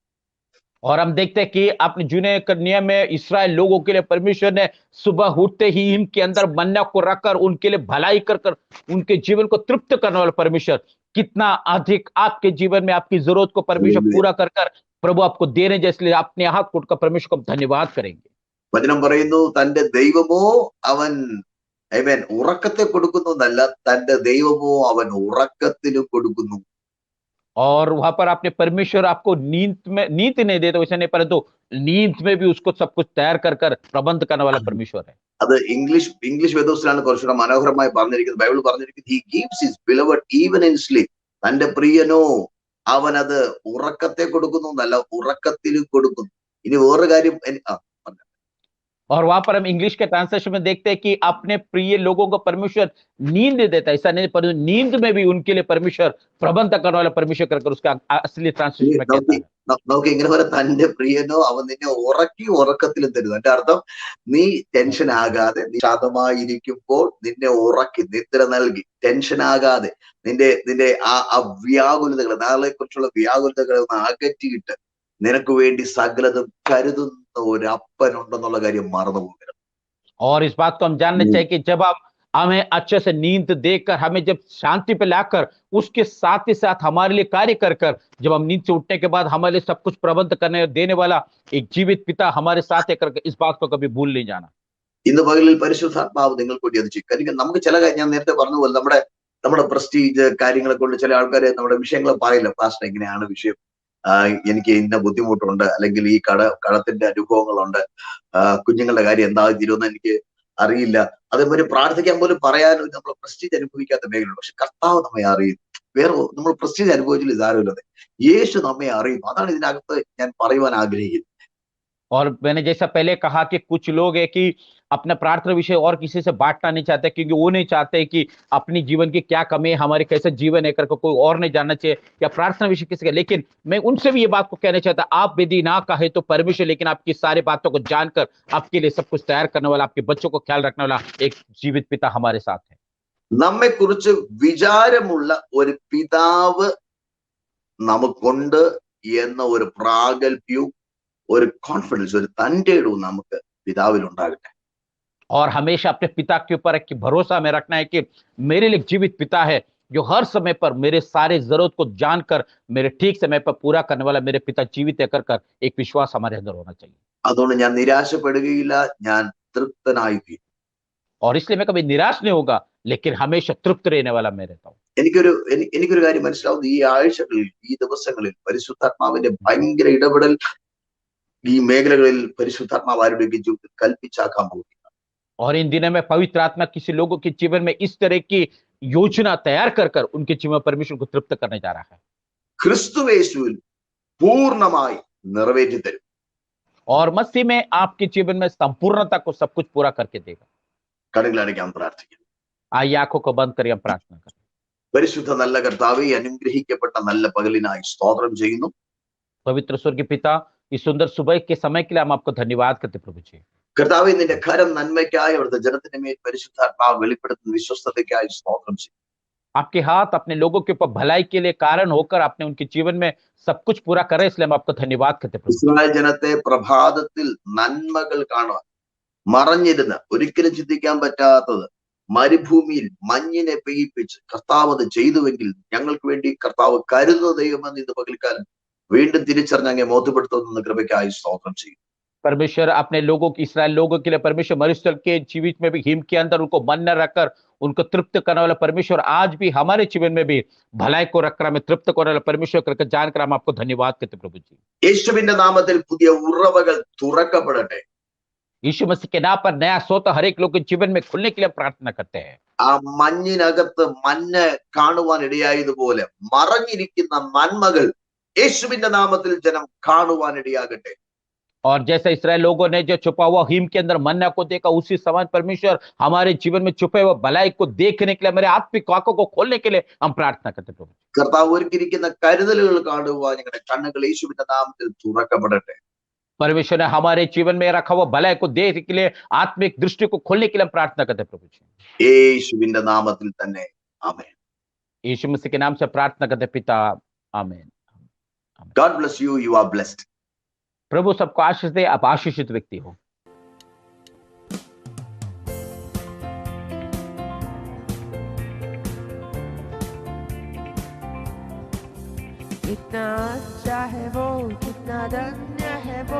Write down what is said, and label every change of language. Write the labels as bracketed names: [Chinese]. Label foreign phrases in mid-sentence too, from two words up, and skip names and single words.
[Hindi] और हम देखते हैं कि अपने जूने नियम में इस्राएल लोगों के लिए परमेश्वर ने सुबह उठते ही इनके अंदर मन्ना को रखकर उनके लिए भलाई कर उनके जीवन को तृप्त करने वाला परमेश्वर कितना अधिक आपके जीवन में आपकी जरूरत को परमेश्वर पूरा कर प्रभु आपको देने, जैसे अपने हाथ को परमेश्वर को धन्यवाद करेंगे। [Malayalam] വചനം പറയുന്നു, തന്റെ ദൈവമോ അവൻ ആമേൻ ഉറക്കത്തെ കൊടുക്കുന്നു എന്നല്ല, തന്റെ ദൈവമോ അവൻ ഉറക്കത്തിലും കൊടുക്കുന്നു. [Hindi] और वहां पर आपने परमेश्वर आपको नींद नहीं देता वैसे नहीं, परंतु नींद में भी उसको सब कुछ तैयार कर प्रबंध करने वाला परमेश्वर है। [Malayalam] അത് ഇംഗ്ലീഷ് വേദോസിലാണ് കുറച്ചുകൂടെ മനോഹരമായി പറഞ്ഞിരിക്കുന്നത്. ബൈബിൾ പറഞ്ഞിരിക്കുന്നത്, [English] he gives his beloved even in sleep. [Malayalam] തന്റെ പ്രിയനോ അവൻ അത് ഉറക്കത്തെ കൊടുക്കുന്നു എന്നല്ല, ഉറക്കത്തിലും കൊടുക്കുന്നു. ഇനി വേറൊരു കാര്യം [Hindi] और वहां पर हम इंग्लिश के ट्रांसलेशन में देखते हैं कि अपने प्रिय लोगों को परमेश्वर नींद देता है, ऐसा नहीं, पर नींद में भी उनके लिए परमेश्वर प्रबंध करने वाला परमेश्वर कर उसका असली [Malayalam] ഈ [Hindi] ट्रांसलेशन में कहता [Malayalam] നമുക്ക് [Hindi] है। [Malayalam] നമുക്ക് ഇങ്ങനെ പറയാം, തന്റെ പ്രിയനോ അവൻ നിന്നെ ഉറക്കി ഉറക്കത്തിലും തരുന്നു. എന്റെ അർത്ഥം, നീ ടെൻഷൻ ആകാതെ, നീ ശാന്തമായിരിക്കുമ്പോൾ നിന്നെ ഉറക്കി നിദ്ര നൽകി, ടെൻഷൻ ആകാതെ നിന്റെ നിന്റെ ആ വ്യാകുലതകൾ, നാളെ കുറിച്ചുള്ള വ്യാകുലതകളെ ഒന്ന് അകറ്റിയിട്ട് നിനക്ക് വേണ്ടി സകലതും കരുതുന്ന ഒരു അപ്പനുണ്ടെന്നുള്ള കാര്യം മറന്നു പോകരുത്. [Hindi] और इस बात को हम जानना ഉം. चाहिए कि जब हम हमें अच्छे से नींद देकर हमें जब शांति पे लाकर उसके साथ ही साथ हमारे लिए कार्य कर कर जब हम नींद से उठने के बाद हमारे लिए सब कुछ प्रबंध करने और देने वाला एक जीवित पिता हमारे साथ है करके इस बात को कभी भूल नहीं जाना। [Malayalam] ഇന്ന് പകലിൽ പരിശുദ്ധാത്മാവ് നിങ്ങൾക്ക് വേണ്ടി അത് ചെയ്യും. കാരണം നമുക്ക് ചില കാര്യം, ഞാൻ നേരത്തെ പറഞ്ഞ പോലെ, നമ്മുടെ നമ്മുടെ പ്രസ്റ്റീജ് കാര്യങ്ങളെ കൊണ്ട് ചില ആൾക്കാരെ നമ്മുടെ വിഷയങ്ങൾ പറയില്ല. പാസ്റ്റർ ഇങ്ങനെയാണ് വിഷയം, എനിക്ക് ഇന്ന ബുദ്ധിമുട്ടുണ്ട്, അല്ലെങ്കിൽ ഈ കടത്തിന്റെ അനുഭവങ്ങളുണ്ട്, കുഞ്ഞുങ്ങളുടെ കാര്യം എന്താകും തീരുമെന്ന് എനിക്ക് അറിയില്ല. അതേപോലെ പ്രാർത്ഥിക്കാൻ പോലും പറയാൻ നമ്മൾ പ്രസ്റ്റീജ് അനുഭവിക്കാത്ത മേഖലയുണ്ട്. പക്ഷെ കർത്താവ് നമ്മെ അറിയുന്നു. വേറെ നമ്മൾ പ്രസ്റ്റീജ് അനുഭവിച്ചില്ല, ഇതാരുമില്ലത്. യേശു നമ്മെ അറിയുന്നു. അതാണ് ഇതിനകത്ത് ഞാൻ പറയുവാൻ ആഗ്രഹിക്കുന്നത്. [Hindi] और मैंने जैसा पहले कहा कि कुछ लोग है कि अपना प्रार्थना विषय और किसी से बांटना नहीं चाहते, क्योंकि वो नहीं चाहते कि अपनी जीवन की क्या कमी है, हमारे कैसे जीवन है करके कोई और नहीं जानना चाहिए, या प्रार्थना विषय किसी का। लेकिन मैं उनसे भी ये बात को कहना चाहता, आप यदि ना कहे तो परमेश्वर लेकिन आपकी सारी बातों को जानकर आपके लिए सब कुछ तैयार करने वाला, आपके बच्चों को ख्याल रखने वाला एक जीवित पिता हमारे साथ है। [Malayalam] നമ്മെ കുറിച്ച് വിചാരമുള്ള ഒരു പിതാവ് നമുക്കുണ്ട് എന്ന ഒരു പ്രാഗൽഭ്യവും ഒരു കോൺഫിഡൻസ്, ഒരു തന്റെ ഇടവും നമുക്ക് പിതാവിൽ ഉണ്ടാകട്ടെ. [Hindi] और हमेशा अपने पिता के ऊपर एक भरोसा में रखना है कि मेरे लिए जीवित पिता है जो हर समय पर मेरे सारे जरूरत को जानकर मेरे ठीक समय पर पूरा करने वाला मेरे पिता जीवित है कर एक विश्वास हमारे अंदर होना चाहिए। [Malayalam] അതുകൊണ്ട് ഞാൻ നിരാശപ്പെടുകയില്ല, ഞാൻ തൃപ്തനായി തീരും. [Hindi] और इसलिए मैं कभी निराश नहीं होगा, लेकिन हमेशा तृप्त रहने वाला मैं रहता हूँ। [Malayalam] എനിക്കൊരു കാര്യം മനസ്സിലാവുന്നു, ഈ ആഴ്ചകളിൽ, ഈ ദിവസങ്ങളിൽ പരിശുദ്ധാത്മാവിന്റെ ഭയങ്കര ഇടപെടൽ ഈ മേഖലകളിൽ പരിശുദ്ധാത്മാവ് ആരുടെ ജീവിതത്തിൽ കൽപ്പിച്ചാക്കാൻ പോകുന്നു. [Hindi] और इन दिनों में पवित्र आत्मा किसी लोगों के जीवन में इस तरह की योजना तैयार कर उनके जीवन में परमेश्वर को तृप्त करने जा रहा है। [Malayalam] ക്രിസ്തുയേശുവിൽ പൂർണ്ണമായി നിറവേറ്റി തരും. [Hindi] और मसीह में आपके जीवन में संपूर्णता को सब कुछ पूरा करके देगा। [Malayalam] കണ്ണുകളടയ്ക്കാൻ പ്രാർത്ഥിക്കുന്നു. [Hindi] आइए आंखों को बंद करिए, हम प्रार्थना करें। [Malayalam] പരിശുദ്ധ നല്ല കർത്താവേ, അനുഗ്രഹിക്കപ്പെട്ട നല്ല പകലിനായി സ്തോത്രം ചെയ്യുന്നു. [Hindi] पवित्र स्वर्गीय पिता, इस सुंदर सुबह के समय के लिए हम आपको धन्यवाद करते प्रभु जी। [Malayalam] കർത്താവേ, നിന്റെ കരം നന്മയ്ക്കായി, അവിടുത്തെ ജനത്തിന്റെ മേൽ പരിശുദ്ധാത്മാവ് വെളിപ്പെടുത്തുന്ന വിശ്വസ്തതയ്ക്കായി സ്തോത്രം ചെയ്യും. [Hindi] आपके हाथ अपने लोगों के ऊपर भलाई के लिए कारण होकर आपने उनके जीवन में सब कुछ पूरा करे, इसलिए हम आपको धन्यवाद करते प्रभु। [Malayalam] ഇസ്രായേൽ ജനത്തെ പ്രഭാതത്തിൽ നന്മകൾ കാണുവാൻ, മറഞ്ഞിരുന്ന, ഒരിക്കലും ചിന്തിക്കാൻ പറ്റാത്തത് മരുഭൂമിയിൽ മഞ്ഞിനെ പെയ്യിപ്പിച്ച് കർത്താവ് അത് ചെയ്തുവെങ്കിൽ ഞങ്ങൾക്ക് വേണ്ടി കർത്താവ് കരുതുന്ന ദൈവമെന്ന് ഇന്ന് പകൽക്കാലം വീണ്ടും തിരിച്ചറിഞ്ഞ് അങ്ങേ ബോധ്യപ്പെടുത്തുന്ന കൃപയ്ക്കായി സ്തോത്രം ചെയ്യും. [Hindi] परमेश्वर अपने लोगों की, इसराइल लोगों के लिए परमेश्वर मरुस्थल के जीवित में भी हिम के अंदर उनको मन न रखकर उनको तृप्त करने वाला परमेश्वर आज भी हमारे जीवन में भी भलाई को रखकर हमें तृप्त करने वाला परमेश्वर करके जानकर हम आपको धन्यवाद करते प्रभु जी। [Malayalam] യേശുവിന്റെ നാമത്തിൽ പുതിയ ഉറവകൾ തുറക്കപ്പെടട്ടെ. [Hindi] यीशु मसीह के नाम पर नया सोता हर एक लोग के जीवन में खुलने के लिए प्रार्थना करते हैं। [Malayalam] ആ മഞ്ഞിനകത്ത് മഞ്ഞ് കാണുവാൻ ഇടയായതുപോലെ മറഞ്ഞിരിക്കുന്ന നന്മകൾ യേശുവിന്റെ നാമത്തിൽ ജനം കാണുവാൻ ഇടയാകട്ടെ. [Hindi] और जैसे इसराइल लोगों ने जो छुपा हुआ हिम के अंदर मन्ना को देखा, उसी समान परमेश्वर हमारे जीवन में छुपे हुए भलाई को देखने के लिए, मेरे आत्मिक आंखों को खोलने के लिए हम प्रार्थना करते प्रभु। [Malayalam] കർത്താവ് ഒരുക്കിയിരിക്കുന്ന കരുതലുകൾ കാണുവാൻ ഞങ്ങളുടെ കണ്ണുകൾ യേശുവിന്റെ നാമത്തിൽ തുറക്കപ്പെടട്ടെ. [Hindi] परमेश्वर ने हमारे जीवन में रखा हुआ भलाई को देखने के लिए आत्मिक दृष्टि को खोलने के लिए हम प्रार्थना करते प्रभु जी। [Malayalam] യേശുവിന്റെ നാമത്തിൽ തന്നെ ആമേൻ. [Hindi] यीशु मसीह के नाम से प्रार्थना करते पिता, आमीन। [English] God bless you. You are blessed. [Hindi] प्रभु सबको आशीष दे, आप आशीषित व्यक्ति हो। कितना अच्छा है वो, कितना धन्य है वो,